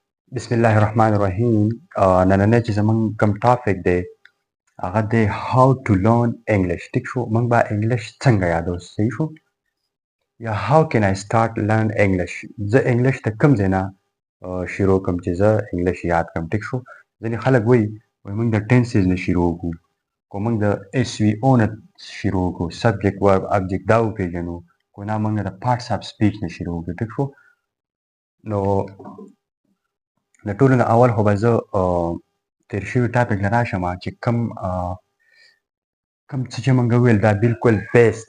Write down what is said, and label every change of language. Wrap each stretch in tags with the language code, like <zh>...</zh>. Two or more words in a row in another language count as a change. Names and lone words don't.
<ps>بسم الله الرحمن الرحیم. نننی چې زمونږ کوم ټاپک دی هغه دی</ps> <en>how to learn English.</en> <ps>ټیک شو، موږ به انګلیش څنګه یادو. صحیح شو یا</ps> <en>how can I start learn English.</en> <ps>زه انګلیش ته کوم ځای نه شروع کوم چې زه انګلیش یاد کړم. ټیک شو، ځینې خلک وایي موږ د ټینسز نه شروع کوو، کو موږ د S.V.O نه شروع کوو،</ps> <en>subject verb object</en> <ps>دا وپېژنو، کو نه موږ د</ps> <en>parts of speech</en> <ps>نه شروع کوو. ټیک شو، نو د ټولو نه اول خو به زه تیر شوي ټاپک نه راشم چې کوم څه چې موږ وویل دا بالکل بیس دی.</ps>